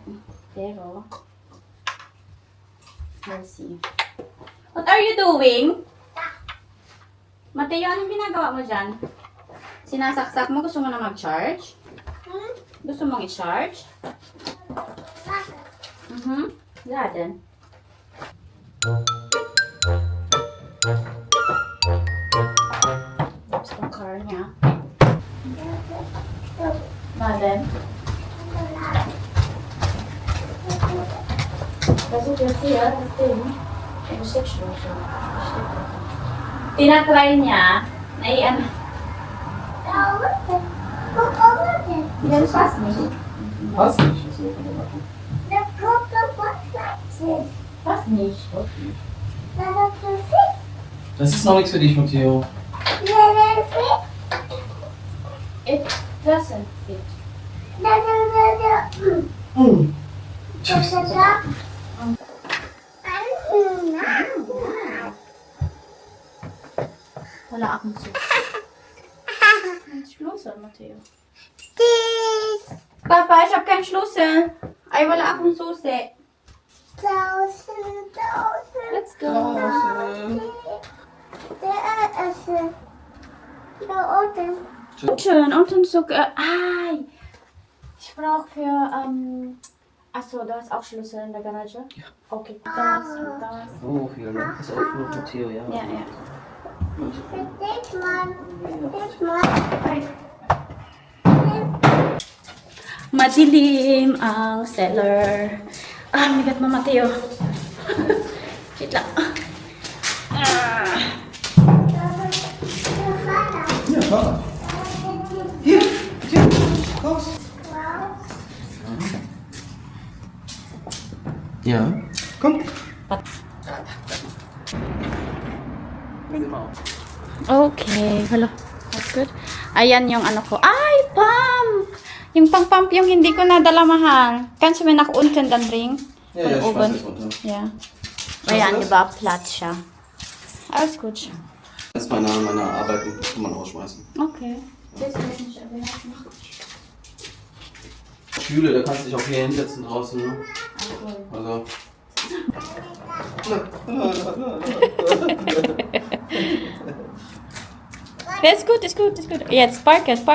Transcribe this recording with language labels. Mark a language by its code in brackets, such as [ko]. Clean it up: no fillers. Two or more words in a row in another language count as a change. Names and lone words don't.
[tl] Pero, [en] let's see. What are you doing? [tl] Mateo, anong ginagawa mo dyan? Sinasaksak mo? Gusto mo na mag-charge? Gusto mong i-charge? [de] Laden. [tl] Tapos yung car niya. [de] Laden. Versuch jetzt hier das Ding in Steckschlaufe. [tl] Tinatry niya na i-ano. Yan, [de] pass nicht. Passt nicht. Pass nicht. Das ist noch nichts für dich, Matteo. [en] It doesn't fit. [de] Tschüss. [tl] Wala akong susi. [de] Schlüssel, Matteo. Papa, ich hab keinen Schlüssel. [tl] Ay, wala akong susi. [en] Let's go. [de] Schön, unten so. Ay! Ich brauche für, achso, du hast auch Schlüssel in der Garage? Ja. Okay, das. Oh, vielen Dank. Pass auf, Matteo, ja. Ja, ja. [tl] Madilim ang cellar. Ah, migat mo, Mateo. Shit lang. [de] Ja, Fahrrad. Hier, raus. Ja, komm. [en] Okay, hello. That's good. [tl] Ayan yung ano ko. Ay, pump! Yung pang-pump yung hindi ko nadala, mahal. [de] Kannst du mir nach unten dann bringen? Ja, ja, Von ich oben. schmeiß das runter. Ja. du [tl] Ayan, [de] das? [tl] di ba? Platt siya. [de] Alles gut. Das ist meine Arbeiten, kann man rausschmeißen. Okay. Das kann ich nicht erwähnen. Stühle, da kannst du dich auch hier hinsetzen draußen. Ne? Also. Ist gut, ist gut, ist gut. Jetzt, [en] park it.